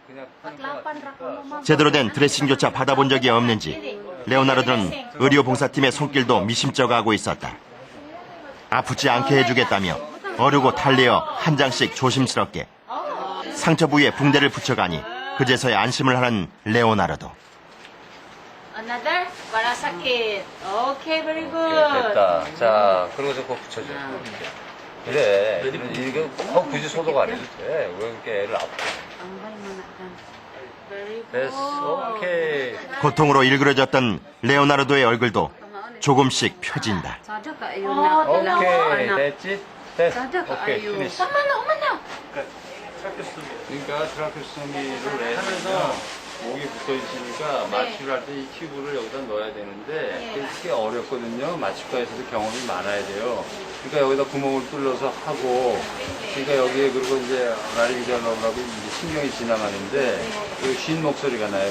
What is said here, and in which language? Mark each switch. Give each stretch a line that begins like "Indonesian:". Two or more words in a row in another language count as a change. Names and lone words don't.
Korean: 제대로 된 드레싱조차 받아본 적이 없는지 레오나르도는 의료봉사팀의 손길도 미심쩍어하고 있었다. 아프지 않게 해주겠다며 어르고 달래어 한 장씩 조심스럽게 상처 부위에 붕대를 붙여가니 그제서야 안심을 하는 레오나르도.
Filipino: Another? Para sakit.
English: Okay, very good.
Korean: 오케이, 됐다. 자, 그러고서 그거 붙여줘. 그래. 이거 굳이 소독 안 해도 돼. 왜 이렇게 애를 아프게.
English: Very good.
Korean: 됐어. 오케이. 고통으로 일그러졌던 레오나르도의 얼굴도 조금씩 펴진다. Sada ka ayo na. 오케이. 됐지? 됐어. Sada ka 오케이. ayo. 피니시. 그러니까 트라케스토미를 하면서 목이 붙어 있으니까 마취를 할 때 이 튜브를 여기다 넣어야 되는데 그게 어렵거든요. 마취과에서도 경험이 많아야 돼요. 그러니까 여기다 구멍을 뚫어서 하고 그러니까 여기에 그리고 이제 라리비자 넣으라고 이제 신경이 지나가는데 그 쉰 목소리가 나요.